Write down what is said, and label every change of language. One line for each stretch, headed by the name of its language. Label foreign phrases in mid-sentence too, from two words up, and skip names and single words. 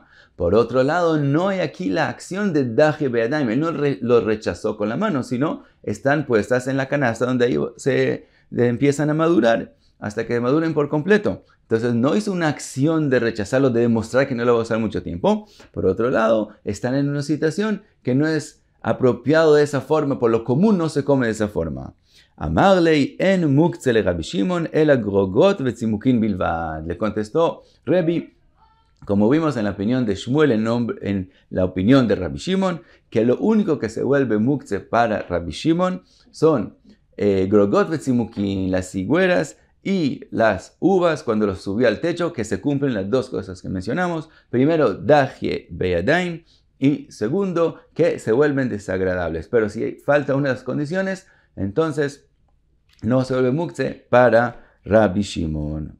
Spanish: Por otro lado, no hay aquí la acción de
Hebrew: דחייה בידיים,
Spanish: él no lo rechazó con la mano, sino están puestas en la canasta donde ahí se empiezan a madurar hasta que maduren por completo. Entonces no hizo una acción de rechazarlo, de demostrar que no lo va a usar mucho tiempo. Por otro lado, están en una situación que no es apropiado de esa forma, por lo común no se come de esa forma.
Hebrew: אמר ליה אין מוקצה לרבי שמעון אלא גרוגרות וצימוקין בלבד.
Spanish: Le contestó Rebi, como vimos en la opinión de Shmuel, en la opinión de Rabbi Shimon, que lo único que se vuelve muktzeh para Rabbi Shimon son
Hebrew: גרוגרות וצימוקין,
Spanish: las higueras y las uvas, cuando los subió al techo, que se cumplen las dos cosas que mencionamos. Primero,
Hebrew: דחייה בידיים,
Spanish: y segundo, que se vuelven desagradables. Pero si falta una de las condiciones, entonces no se vuelve muktzeh para Rabbi Shimon.